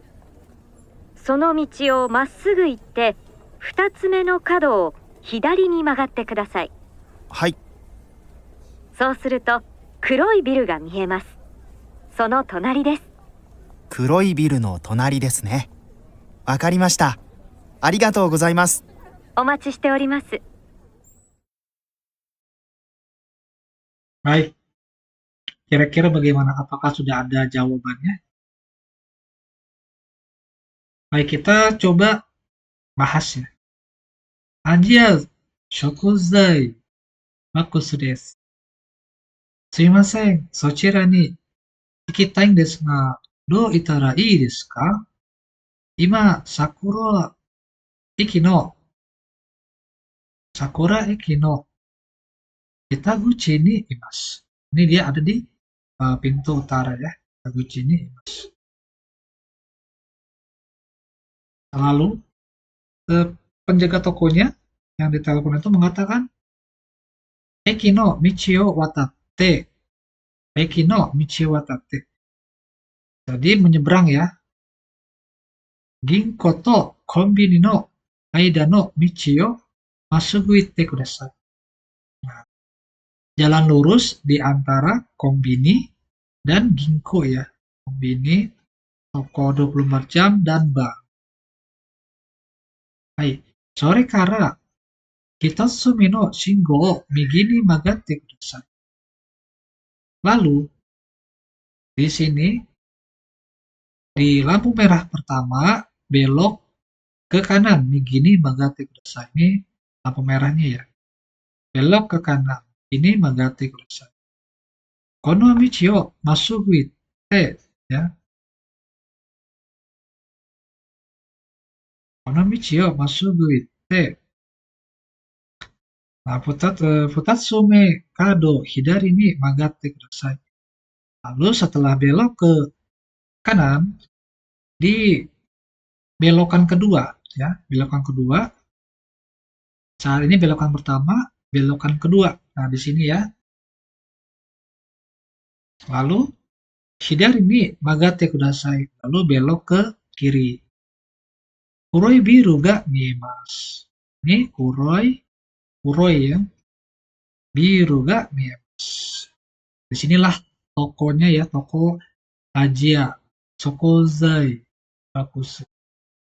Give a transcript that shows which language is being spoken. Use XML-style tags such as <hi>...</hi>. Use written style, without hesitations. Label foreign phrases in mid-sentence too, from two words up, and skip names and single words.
<ja>その道をまっすぐ行って、二つ目の角を左に曲がってください。はい。そうすると黒いビルが見えます。その隣です。黒いビルの隣ですね。わかりました。ありがとうございます。お待ちしております。</ja> <id>Baik, kira-kira bagaimana? Apakah sudah ada jawabannya? Baik, kita coba bahas ya.</id> <ja>アジヤ しょくざい バクス です. すみません、そちらに行きたいですが、どう いたら いいですか? 今 さくら駅の北口にいます.</ja> <id>Ini dia ada di pintu utara ya.</id> <ja>北口にいます.</ja> <id>Lalu penjaga tokonya yang ditelepon itu mengatakan</id> <ja>駅の道を渡って. 駅の道を渡って.</ja> <id>Jadi menyeberang ya.</id> <ja>銀行とコンビニの間の道をまっすぐ行ってください.</ja> <id>Nah, jalan lurus di antara kombini dan ginko ya. Kombini, toko 24 jam, dan bank.</id> <ja>はい、それから きたつみ の信号を右に曲がってください.</ja> <id>Lalu, di sini, di lampu merah pertama, belok ke kanan.</id> <ja>右に曲がってください.</ja> <id>Ini lampu merahnya ya. Belok ke kanan. Ini</id> <ja>曲がってください. この道をまっすぐ行って ya. この道をまっすぐ行って. Nah, 二つ目 角 左に曲がってください.</ja> <id>Lalu setelah belok ke kanan, di belokan kedua ya, belokan kedua. Saat ini belokan pertama, belokan kedua. Nah, di sini ya.</id> <ja>Lalu 左に曲がってください.</ja> <id>Lalu belok ke kiri.</id> <ja>黒いビルが見えます. Ini kuroi ya. ビルが見えます.</ja> <id>Disinilah tokonya ya, toko Ajiya Shokozai Bakusu.</id>